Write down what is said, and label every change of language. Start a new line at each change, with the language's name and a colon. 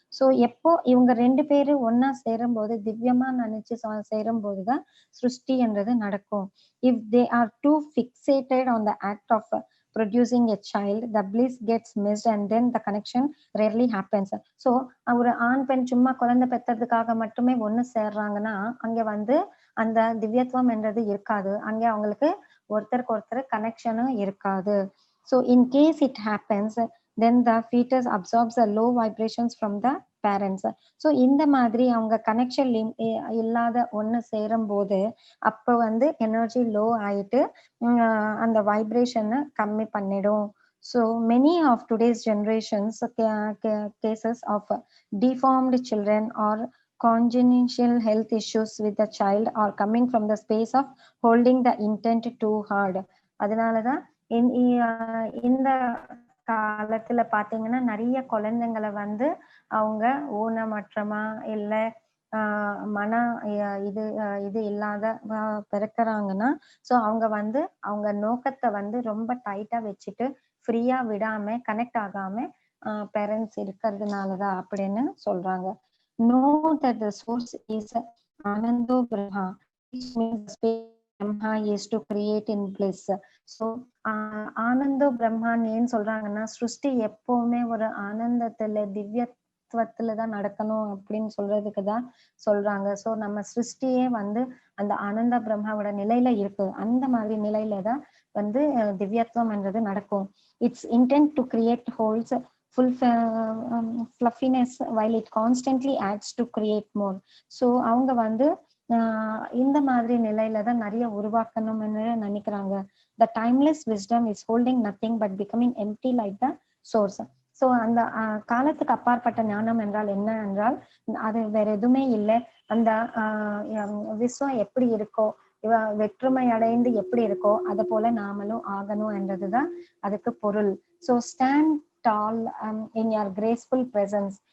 Tamil: So எப்போ இவங்க 2 பேரும் ஒன்னா சேரும்போது திவ்யமா நினைச்சு சேரும் போதுதான் சிருஷ்டி என்றது நடக்கும்.
English: If they are too fixated on the act of producing a child, the bliss gets missed and then the connection rarely happens.
Tamil: So ஒரு ஆண் பெண் சும்மா குழந்தை பெற்றதுக்காக மட்டுமே ஒண்ணு சேர்றாங்கன்னா அங்க வந்து அந்த திவ்யத்துவம் என்றது இருக்காது, அங்க அவங்களுக்கு ஒருத்தருக்கு ஒருத்தர் கனெக்ஷனும் இருக்காது.
English: So in case it happens, then the fetus absorbs the low vibrations from the parents.
Tamil: So இந்த மாதிரி அவங்க கனெக்ஷன் இல்லாத ஒண்ணு சேரும் போது அப்ப வந்து எனர்ஜி லோ ஆயிட்டு அந்த வைப்ரேஷனை கம்மி பண்ணிடும்.
English: So many of today's generations cases of deformed children or congenital health issues with the child are coming from the space of holding the intent too hard.
Tamil: அதனாலதான் இந்த காலத்துல பாத்தீங்கன்னா நிறைய குழந்தைங்களை வந்து அவங்க ஊனமற்றமா இல்ல மன இது இல்லாத பிறக்கிறாங்கன்னா ஸோ அவங்க வந்து அவங்க நோக்கத்தை வந்து ரொம்ப டைட்டா வச்சுட்டு ஃப்ரீயா விடாம கனெக்ட் ஆகாம பேரண்ட்ஸ் இருக்கிறதுனாலதான் அப்படின்னு சொல்றாங்க.
English: Know that the source is Anando Brahma, which means the space Brahma is to create in bliss.
Tamil: So ஆனந்தோ பிரம்மான்னு ஏன் சொல்றாங்கன்னா சிருஷ்டி எப்பவுமே ஒரு ஆனந்தத்துல திவ்யத்துவத்துலதான் நடக்கணும் அப்படின்னு சொல்றதுக்குதான் சொல்றாங்க. சோ நம்ம சிருஷ்டியே வந்து அந்த ஆனந்த பிரம்மாவோட நிலையில இருக்கு, அந்த மாதிரி நிலையில தான் வந்து திவ்யத்துவம் என்றது நடக்கும்.
English: It's intent to create holes full fluffiness while it constantly adds to create more.
Tamil: So அவங்க வந்து இந்த மாதிரி நிலையில தான் நிறைய உருவாக்கணும்னு நினைக்கிறாங்க.
English: The timeless wisdom is holding nothing but becoming empty like the source.
Tamil: So அந்த காலத்துக்கு அப்பாற்பட்ட ஞானம் என்றால் என்ன என்றால் அது வேற எதுவுமே இல்லை, அந்த விஸ்வம் எப்படி இருக்கோ வெற்றுமை அடைந்து எப்படி இருக்கோ அது போல நாமளும் ஆகணும் என்றதுதான் அதுக்கு பொருள்.
English: So stand tall in your graceful presence.